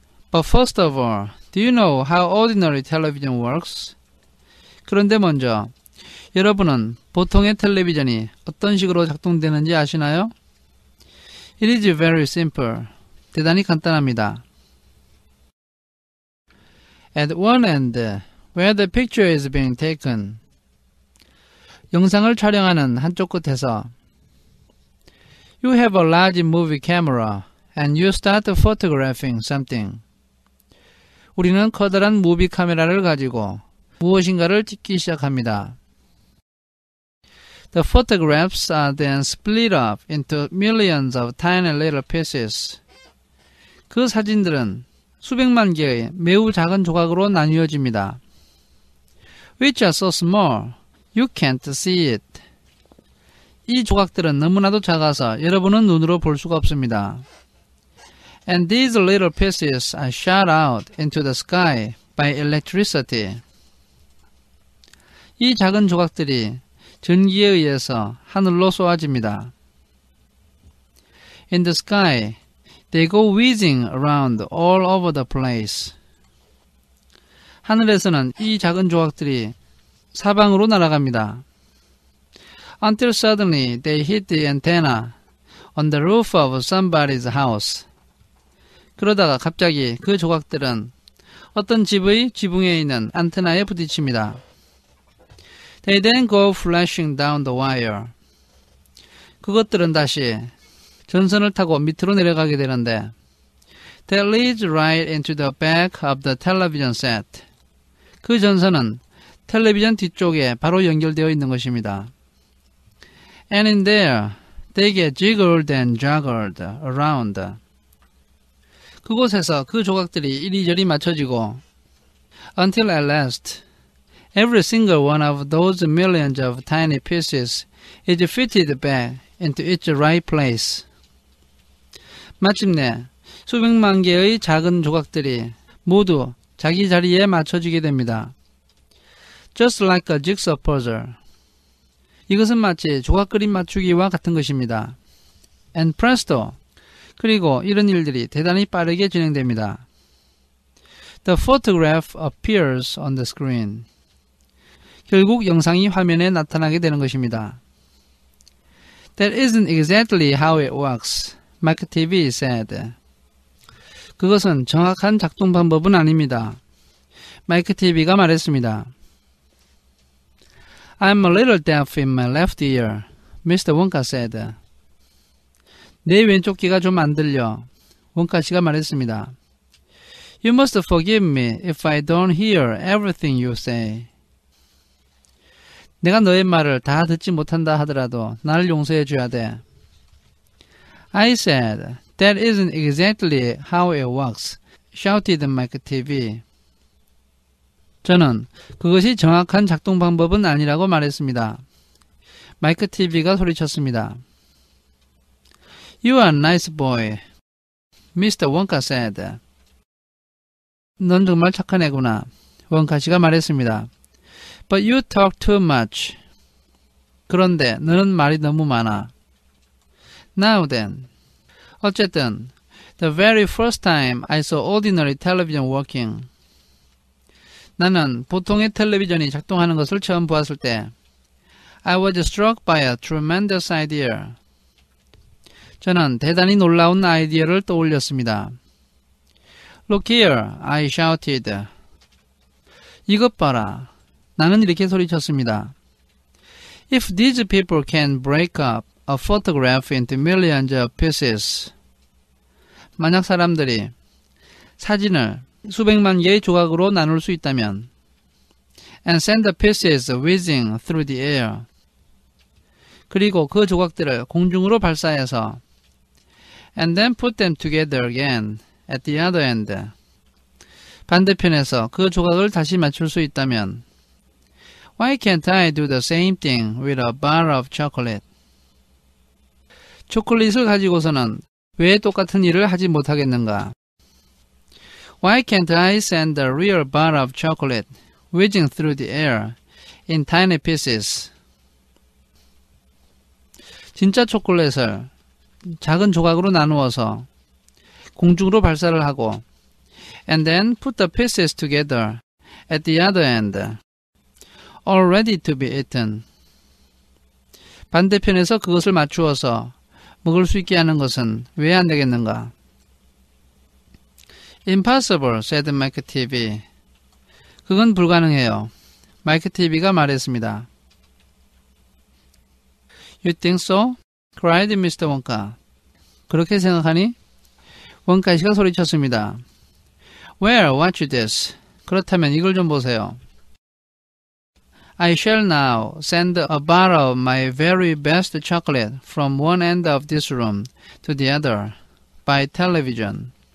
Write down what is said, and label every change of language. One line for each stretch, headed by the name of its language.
English: But first of all, do you know how ordinary television works?
Korean: 그런데 먼저 여러분은 보통의 텔레비전이 어떤 식으로 작동되는지 아시나요?
English: It is very simple.
Korean: 대단히 간단합니다.
English: At one end, where the picture is being taken.
Korean: 영상을 촬영하는 한쪽 끝에서
English: You have a large movie camera and you start photographing something.
Korean: 우리는 커다란 무비 카메라를 가지고 무엇인가를 찍기 시작합니다.
English: The photographs are then split up into millions of tiny little pieces.
Korean: 그 사진들은 수백만 개의 매우 작은 조각으로 나뉘어집니다.
English: Which are so small, you can't see it.
Korean: 이 조각들은 너무나도 작아서 여러분은 눈으로 볼 수가 없습니다.
English: And these little pieces are shot out into the sky by electricity.
Korean: 이 작은 조각들이 전기에 의해서 하늘로 쏘아집니다.
English: In the sky, they go whizzing around all over the place.
Korean: 하늘에서는 이 작은 조각들이 사방으로 날아갑니다.
English: Until suddenly they hit the antenna on the roof of somebody's house.
Korean: 그러다가 갑자기 그 조각들은 어떤 집의 지붕에 있는 안테나에 부딪힙니다.
English: They then go flashing down the wire.
Korean: 그것들은 다시 전선을 타고 밑으로 내려가게 되는데
English: That leads right into the back of the television set.
Korean: 그 전선은 텔레비전 뒤쪽에 바로 연결되어 있는 것입니다.
English: And in there, they get jiggled and juggled around.
Korean: 그곳에서 그 조각들이 이리저리 맞춰지고
English: Until at last, every single one of those millions of tiny pieces is fitted back into its right place.
Korean: 마침내 수백만 개의 작은 조각들이 모두 자기 자리에 맞춰지게 됩니다.
English: Just like a jigsaw puzzle.
Korean: 이것은 마치 조각 그림 맞추기와 같은 것입니다.
English: And presto.
Korean: 그리고 이런 일들이 대단히 빠르게 진행됩니다.
English: The photograph appears on the screen.
Korean: 결국 영상이 화면에 나타나게 되는 것입니다.
English: That isn't exactly how it works, McTevill said.
Korean: 그것은 정확한 작동 방법은 아닙니다. McTevill가 말했습니다.
English: I'm a little deaf in my left ear, Mr. Wonka said.
Korean: 내 왼쪽 귀가 좀 안 들려, 원카 씨가 말했습니다.
English: You must forgive me if I don't hear everything you say.
Korean: 내가 너의 말을 다 듣지 못한다 하더라도 나를 용서해 줘야 돼.
English: I said, that isn't exactly how it works, shouted McTevill.
Korean: 저는 그것이 정확한 작동 방법은 아니라고 말했습니다. McTevill가 소리쳤습니다.
English: You are a nice boy, Mr. Wonka said.
Korean: 넌 정말 착한 애구나, 원카 씨가 말했습니다.
English: But you talk too much.
Korean: 그런데 너는 말이 너무 많아.
English: Now then.
Korean: 어쨌든,
English: the very first time I saw ordinary television working.
Korean: 나는 보통의 텔레비전이 작동하는 것을 처음 보았을 때
English: I was struck by a tremendous idea.
Korean: 저는 대단히 놀라운 아이디어를 떠올렸습니다.
English: Look here, I shouted.
Korean: 이것 봐라. 나는 이렇게 소리쳤습니다.
English: If these people can break up a photograph into millions of pieces.
Korean: 만약 사람들이 사진을 수백만 개의 조각으로 나눌 수 있다면
English: and send the pieces whizzing through the air.
Korean: 그리고 그 조각들을 공중으로 발사해서
English: and then put them together again at the other end.
Korean: 반대편에서 그 조각을 다시 맞출 수 있다면
English: Why can't I do the same thing with a bar of chocolate?
Korean: 초콜릿을 가지고서는 왜 똑같은 일을 하지 못하겠는가?
English: Why can't I send a real bar of chocolate whizzing through the air in tiny pieces?
Korean: 진짜 초콜릿을 작은 조각으로 나누어서 공중으로 발사를 하고
English: and then put the pieces together at the other end, all ready to be eaten.
Korean: 반대편에서 그것을 맞추어서 먹을 수 있게 하는 것은 왜 안 되겠는가?
English: Impossible, said McTevill.
Korean: 그건 불가능해요. McTevill가 말했습니다.
English: You think so? cried Mr. Wonka.
Korean: 그렇게 생각하니? 원카 씨가 소리쳤습니다.
English: Well, watch this.
Korean: 그렇다면 이걸 좀 보세요.
English: I shall now send a bar of my very best chocolate from one end of this room to the other by television.